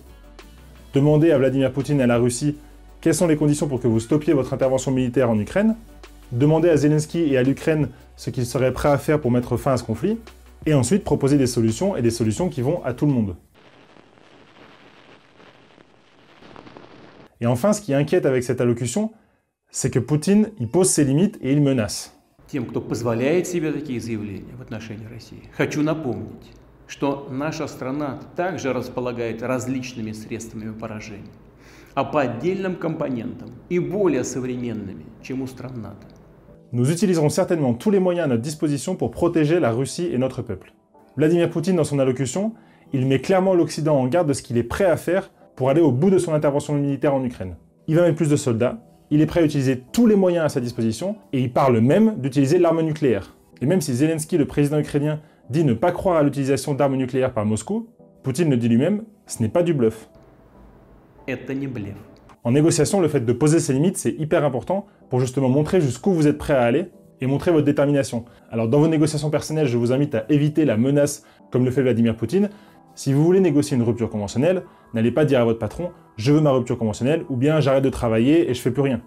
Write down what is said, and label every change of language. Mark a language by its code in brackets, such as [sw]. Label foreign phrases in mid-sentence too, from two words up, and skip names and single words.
[fr] Demandez à Vladimir Poutine et à la Russie quelles sont les conditions pour que vous stoppiez votre intervention militaire en Ukraine, demandez à Zelensky et à l'Ukraine ce qu'ils seraient prêts à faire pour mettre fin à ce conflit, et ensuite proposer des solutions, et des solutions qui vont à tout le monde. Et enfin, ce qui inquiète avec cette allocution, c'est que Poutine, il pose ses limites et il menace. [ru] Тем, кто позволяет себе такие заявления в отношении России, хочу напомнить, что наша страна также располагает различными средствами поражения, а по отдельным компонентам и более современными, чем у стран НАТО. [fr] Nous utiliserons certainement tous les moyens à notre disposition pour protéger la Russie et notre peuple. Vladimir Poutine, dans son allocution, il met clairement l'Occident en garde de ce qu'il est prêt à faire pour aller au bout de son intervention militaire en Ukraine. Il va mettre plus de soldats, il est prêt à utiliser tous les moyens à sa disposition, et il parle même d'utiliser l'arme nucléaire. Et même si Zelensky, le président ukrainien, dit ne pas croire à l'utilisation d'armes nucléaires par Moscou, Poutine le dit lui-même, ce n'est pas du bluff. [ru] Это не блеф. [fr] En négociation, le fait de poser ses limites, c'est hyper important pour justement montrer jusqu'où vous êtes prêt à aller et montrer votre détermination. Alors dans vos négociations personnelles, je vous invite à éviter la menace comme le fait Vladimir Poutine. Si vous voulez négocier une rupture conventionnelle, n'allez pas dire à votre patron « je veux ma rupture conventionnelle » ou bien « j'arrête de travailler et je fais plus rien ».